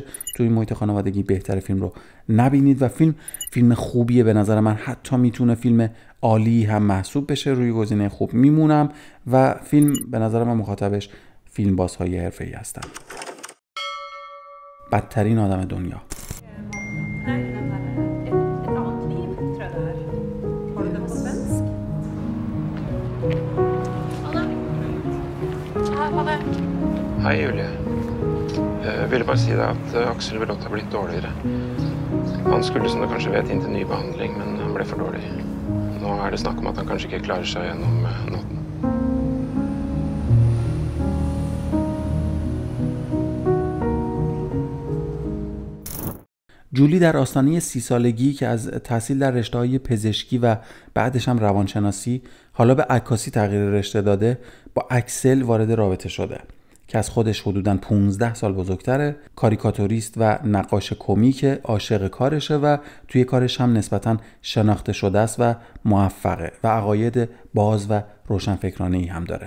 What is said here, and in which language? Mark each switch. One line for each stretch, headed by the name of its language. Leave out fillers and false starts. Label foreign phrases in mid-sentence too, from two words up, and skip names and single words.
Persian: توی محیط خانوادگی بهتر فیلم رو نبینید و فیلم خوبیه. به نظر من حتی میتونه فیلم عالی هم محسوب بشه. روی گزینه خوب میمونم و فیلم به نظر من مخاطبش فیلم بازهای حرفه‌ای هستن. بدترین آدم دنیا.
Norwegian: Hei, Julie. Jeg ville bare si deg at Aksel Brått har blitt dårligere. Han skulle, som du kanskje vet, inn til ny behandling, men han ble for dårlig. Nå er det snakk om at han kanskje ikke klarer seg gjennom natten.
Persian: جولی در آستانه 30 سالگی که از تحصیل در رشته‌های پزشکی و بعدش هم روانشناسی حالا به عکاسی تغییر رشته داده، با اکسل وارد رابطه شده که از خودش حدوداً 15 سال بزرگتره، کاریکاتوریست و نقاش کمیک، عاشق کارشه و توی کارش هم نسبتاً شناخته شده است و موفقه و عقاید باز و روشنفکرانه‌ای هم داره.